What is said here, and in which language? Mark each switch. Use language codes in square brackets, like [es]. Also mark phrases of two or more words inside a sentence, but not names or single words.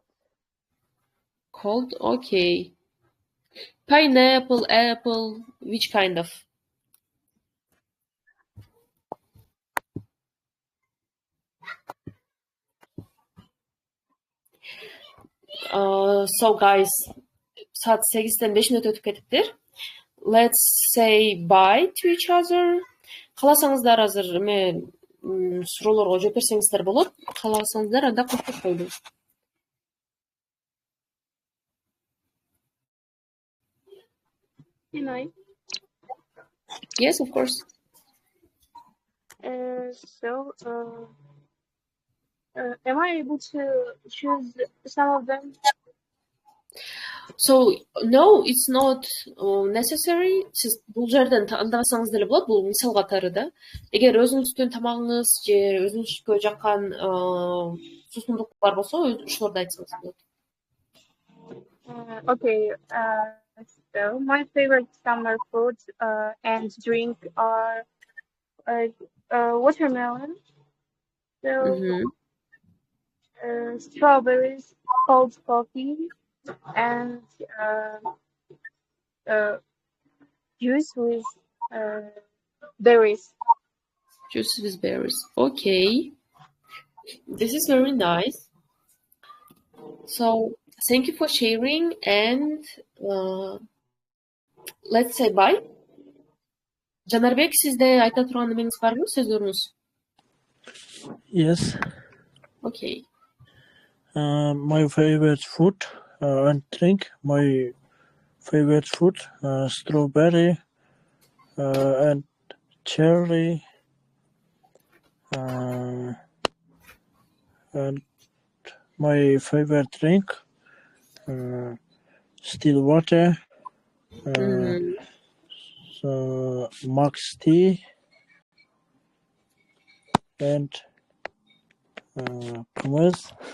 [en] Cold. Okay. Pineapple, apple. Which kind of? So guys, [ky] саат 8ден 5 минут өтүп кетиптир. [en] Let's say bye to each other. [ky] Кааласаңыздар азыр суроолорго жооп берсеңиздер болот. Кааласаңыздар анда коштошолу. [en] Can I? Yes, of course. Am I able to choose some of them? So no, it's not necessary. [ky] Siz бул жерден тандабасаңыз деле болот. Бул мисал катары да. Эгер өзүңүздүн тамагыңыз же өзүңүзгө жаккан сусундуктар болсо ошолорду айтсаңыз болот. [en] Okay. So my favorite summer food and drink are watermelon, so strawberries, cold coffee, and juice with berries. Juice with berries. Okay. This is very nice. So thank you for sharing, and let's say bye. [ky] Жанарбек, сизде айта турган эмеңиз барбы, сөздөрүңүз? [en] Yes. Okay. My favorite food and drink. My favorite food, strawberry and cherry, and my favorite drink, still water, so max tea, and hummus.